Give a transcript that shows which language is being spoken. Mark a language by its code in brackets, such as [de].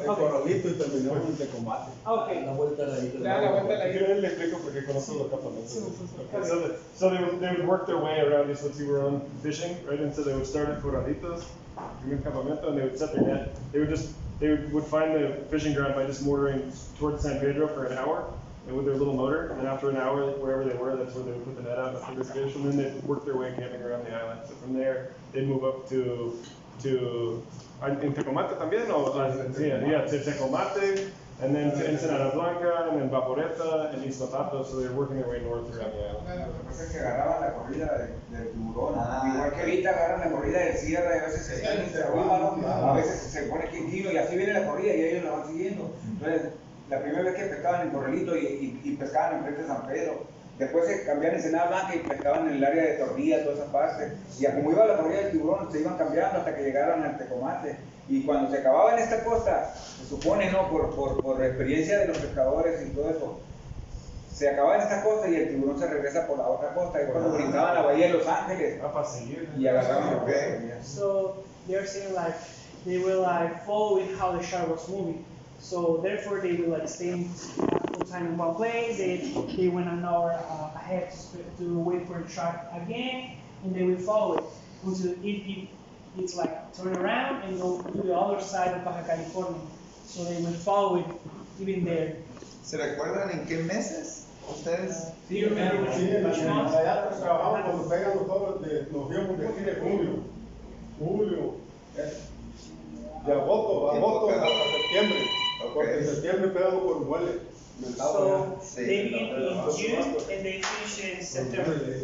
[es] El Corralito y terminamos en Tecomate. Okay. La vuelta a la isla. La vuelta a la isla. Le explico porque conozco los campamentos. [en] So they would work their way around these once you were on fishing, right? And so they would start at Corralitos, [es] primer campamento, [en] and they would set their net. They would find the fishing ground by just motoring towards San Pedro for an hour, and with their little motor, and after an hour, wherever they were, that's where they would put the net out after this fish, and then they'd work their way camping around the island. So from there, they'd move up to in Tecomate [es] también, [en] Tecomate, and then to Ensenada Blanca, and then Vaporeta, and Iztapalapa, so they're working their way north around the island. [es] Lo que pasa es que agarraban la corrida del tiburón, igual que ahorita agarran la corrida de sierra y a veces se están en Cerrado, a veces se pone aquí en Kino y así viene la corrida y ellos la van siguiendo. Entonces, la primera vez que pescaban en Corralito y pescaban enfrente de San Pedro, después se cambiaban en Ensenada Blanca y pescaban en el área de Tornilla, toda esa parte, y como iba la corrida del tiburón se iban cambiando hasta que llegaron al Tecomate. Y cuando se acababa en esta costa, se supone, ¿no? Por experiencia de los pescadores y todo eso, se acababa en esta costa y el tiburón se regresa por la otra costa. Y cuando brincaban la bahía de Los Ángeles y agarraban el pez. [en] So they're saying like they will like follow with how the shark was moving. So therefore they will like stay full time in one place. They went an hour ahead to wait for the shark again, and they will follow it until it's like turn around and go to the other side of Baja California. So they will follow it even there. [es] ¿Se recuerdan en qué meses ustedes? [en] Do you remember [es] Sí, en [en] which month? [es] allá pues, trabajamos cuando pegan todos, nos fuimos de aquí de julio, de agosto hasta septiembre, porque en septiembre pegamos por muelle. [en] So they begin in June and they finish in September.